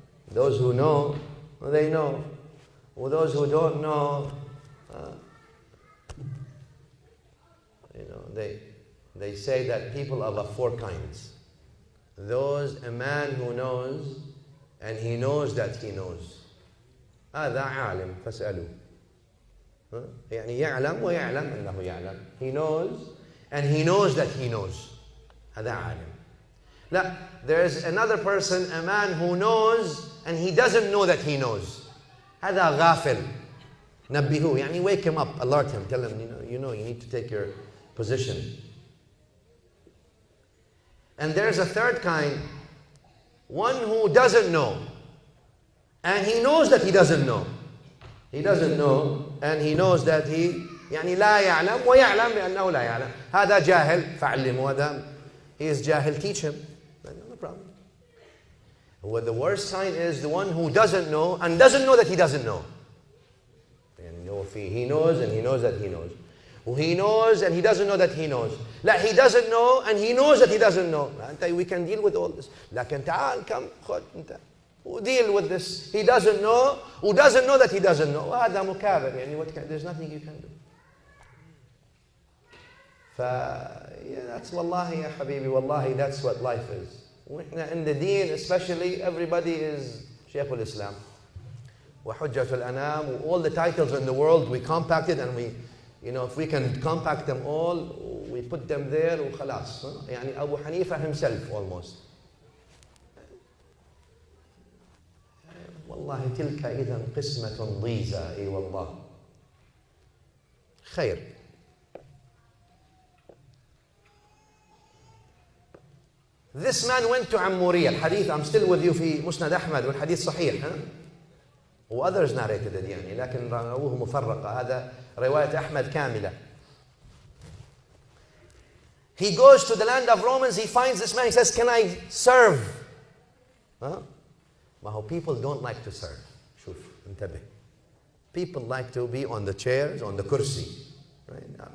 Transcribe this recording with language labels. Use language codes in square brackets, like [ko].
[en] Those who know, they know. Well, those who don't know, they say that people are of 4 kinds. A man who knows, and he knows that he knows. [ar] هذا عالم فاسألوه. يعني يعلم ويعلم أنه يعلم. [en] He knows, and he knows that he knows. [ar] هذا عالم. [en] لا, there's another person, a man who knows, and he doesn't know that he knows. [ar] هذا غافل. نبهوه, يعني [en] wake him up, alert him, tell him, you need to take your position. And there's a third kind, one who doesn't know, and he knows that he doesn't know. He doesn't know, and he knows that he [ar] يعني لا يعلم ويعلم بأنه لا يعلم. هذا جاهل فعلمه. [en] هذا he is jahil, teach him. No problem. Well, the worst kind is the one who doesn't know and doesn't know that he doesn't know. And he knows and he knows that he knows. He knows and he doesn't know that he knows. لا, he doesn't know and he knows that he doesn't know. We can deal with all this. [ar] لكن تعال كم خد انت [en] deal with this. He doesn't know who doesn't know that he doesn't know. [ar] هذا مكابر. [en] يعني there's nothing you can do. That's wallahi ya habibi, wallahi, that's what life is. In the deen especially, everybody is Shaykh al-Islam. [ar] وحجة الأنام, [en] all the titles in the world, we compacted and we, if we can compact them all, we put them there وخلاص. يعني Abu Hanifa himself almost. [ar] والله تلك إذا قسمة ضيزى. أي والله. خير. [en] This man went to Ammuriya. [ar] الحديث [en] I'm still with you [ar] في مسند أحمد والحديث صحيح. [en] others narrated it [ar] يعني لكن رواه مفرقة. هذا رواية أحمد كاملة. [en] He goes to the land of Romans. He finds this man. He says, "Can I serve?" [ar] ما هو [en] people don't like to serve. [ar] شوف انتبه. [en] People like to be on the chairs, on the kursi. Right?